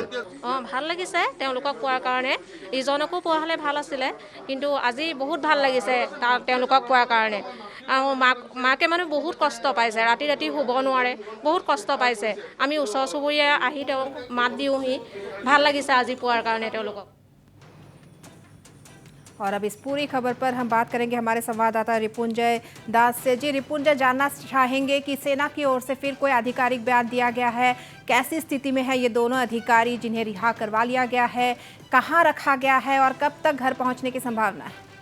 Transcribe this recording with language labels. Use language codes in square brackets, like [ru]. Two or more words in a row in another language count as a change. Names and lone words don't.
[as] ভাল লাগিছে তেওঁলোকক পোৱাৰ কাৰণে। ইজনকো পোৱা হ'লে ভাল আছিলে, কিন্তু আজি বহুত ভাল লাগিছে তেওঁলোকক পোৱাৰ কাৰণে। আৰু মাকে মানে বহুত কষ্ট পাইছে, ৰাতি ৰাতি শুব নোৱাৰে, বহুত কষ্ট পাইছে। আমি ওচৰ চুবুৰীয়া আহি তেওঁক মাত দিওঁহি, ভাল লাগিছে আজি পোৱাৰ কাৰণে তেওঁলোকক। [hi] और अब इस पूरी खबर पर हम बात करेंगे हमारे संवाददाता रिपुंजय दास से। जी रिपुंजय, जानना चाहेंगे कि सेना की ओर से फिर कोई आधिकारिक बयान दिया गया है, कैसी स्थिति में है ये दोनों अधिकारी जिन्हें रिहा करवा लिया गया है, कहाँ रखा गया है और कब तक घर पहुंचने की संभावना है?